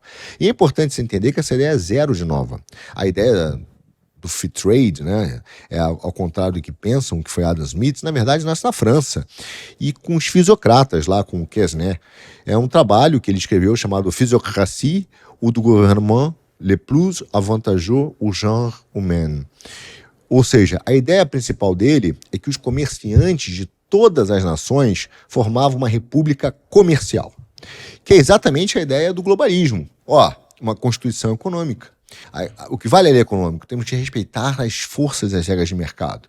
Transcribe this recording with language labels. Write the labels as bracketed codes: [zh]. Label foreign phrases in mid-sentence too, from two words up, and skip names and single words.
[pt] E é importante você entender que essa ideia é zero de nova. A ideia do [en] free trade, [pt] né, ao contrário do que pensam, que foi Adam Smith, na verdade nasce na França, e com os fisiocratas lá, com o Quesnay. É um trabalho que ele escreveu chamado Physiocratie ou du gouvernement le plus avantageux au genre humain. Ou seja, a ideia principal dele é que os comerciantes de todas as nações formavam uma república comercial, que é exatamente a ideia do globalismo. Uma constituição econômica. O que vale é econômico, temos que respeitar as forças e as regras de mercado.